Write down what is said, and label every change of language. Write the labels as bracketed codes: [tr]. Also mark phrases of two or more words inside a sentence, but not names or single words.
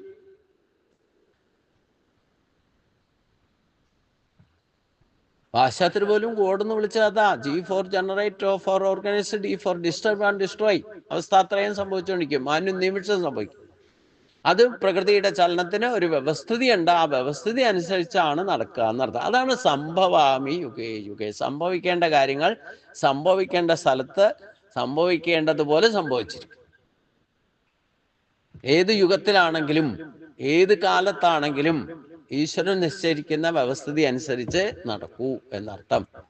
[ml] പാശ്ചാത്യർ പോലും കോഡെന്ന് വിളിച്ചത് അതാ, [en] G for generate, O for organize, D for disturb and destroy. [ml] അവസ്ഥാത്രയം സംഭവിച്ചുകൊണ്ടിരിക്കും, നിമിഷം സംഭവിക്കും. അത് പ്രകൃതിയുടെ ചലനത്തിന് ഒരു വ്യവസ്ഥിതി ഉണ്ട്, ആ വ്യവസ്ഥിതി അനുസരിച്ചാണ് നടക്കുക എന്നർത്ഥം. അതാണ് [sa] സംഭവാമി യുഗേ യുഗേ. [ml] സംഭവിക്കേണ്ട കാര്യങ്ങൾ സംഭവിക്കേണ്ട സ്ഥലത്ത് സംഭവിക്കേണ്ടതുപോലെ സംഭവിച്ചിരിക്കും. ഏത് യുഗത്തിലാണെങ്കിലും ഏത് കാലത്താണെങ്കിലും ഈശ്വരൻ നിശ്ചയിക്കുന്ന വ്യവസ്ഥിതി അനുസരിച്ച് നടക്കൂ എന്നർത്ഥം.